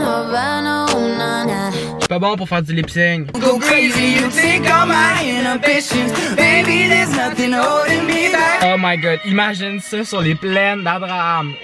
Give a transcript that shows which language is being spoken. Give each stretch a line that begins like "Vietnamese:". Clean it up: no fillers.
French: Je suis pas bon pour faire du lip-sync.
English: Go crazy, you take all my inhibitions. Baby, there's nothing holding me back. Oh my god,
French: imagine ça sur les plaines d'Abraham.